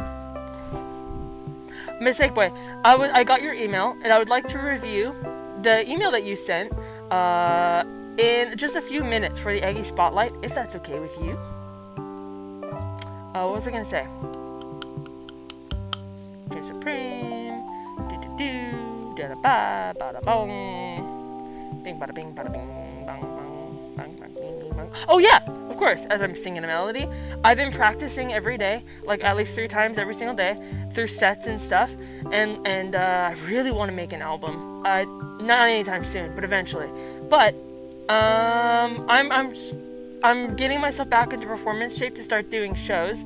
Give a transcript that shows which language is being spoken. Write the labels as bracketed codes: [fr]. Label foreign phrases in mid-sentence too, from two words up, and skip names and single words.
[en] Mistake Boy, I got your email, and I would like to review the email that you sent in just a few minutes for the Eggy Spotlight, if that's okay with you. What was I gonna say? Dream Supreme, do da da ba ba da bong, bing bada bing bada bing bang bang bang bang bing bang. Oh yeah, of course. As I'm singing a melody, I've been practicing every day, like at least 3 times every single day, through sets and stuff. And I really want to make an album. Not anytime soon, but eventually. But I'm getting myself back into performance shape to start doing shows.